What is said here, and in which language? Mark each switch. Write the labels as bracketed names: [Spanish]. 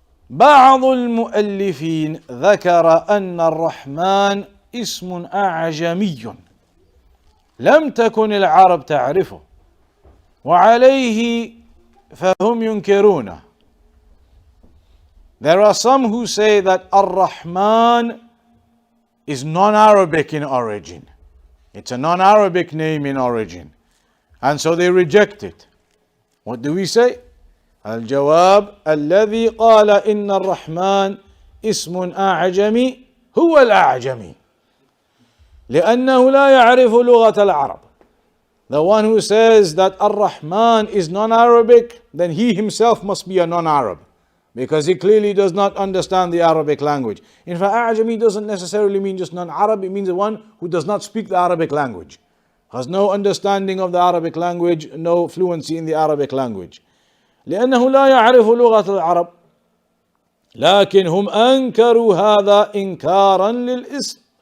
[Arabic] بعض المؤلفين ذكر أن الرحمن اسم أعجمي لم تكن العرب تعرفه وعليه فهم ينكرونه. [English] There are some who say that Ar-Rahman is non-Arabic in origin. It's a non-Arabic name in origin. And so they reject it. What do we say? [Arabic] الجواب الذي قال إن الرحمن اسم أعجمي هو الأعجمي لأنه لا يعرف لغة العرب. [English] The one who says that Ar-Rahman is non-Arabic, then he himself must be a non-Arab, because he clearly does not understand the Arabic language. In fact, A'jami doesn't necessarily mean just non-Arab, it means the one who does not speak the Arabic language, has no understanding of the Arabic language, no fluency in the Arabic language. [Arabic] لأنه لا يعرف لغة العرب. لكن هم أنكروا هذا إنكارا للاسم.